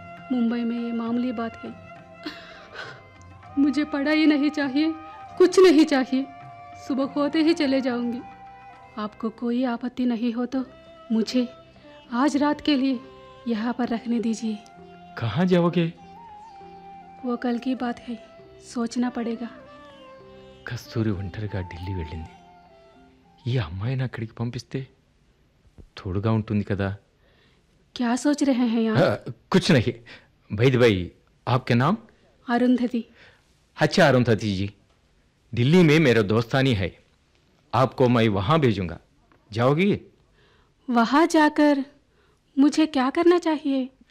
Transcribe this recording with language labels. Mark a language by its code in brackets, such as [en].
[hi] मुंबई में ये मामूली बात है, मुझे पढ़ाई नहीं चाहिए, कुछ नहीं चाहिए, सुबह होते ही चले जाऊंगी। आपको कोई आपत्ति नहीं हो तो मुझे आज रात के लिए यहाँ पर रखने दीजिए। कहाँ जाओगे? वो कल की बात है, सोचना पड़ेगा। [te] कस्तूरी ఒంటరిగా ఢిల్లీ వెళ్ళింది. ఈ అమ్మాయిని అక్కడికి పంపిస్తే తోడుగా ఉంటుంది కదా. [hi] क्या सोच रहे हैं यार? कुछ नहीं भाई, भाई आपके नाम? अरुंधति। अच्छा अरुंधति जी, दिल्ली में मेरा दोस्तानी है, आपको मैं वहां भेजूंगा, जाओगी? वहां जाकर मुझे क्या करना चाहिए?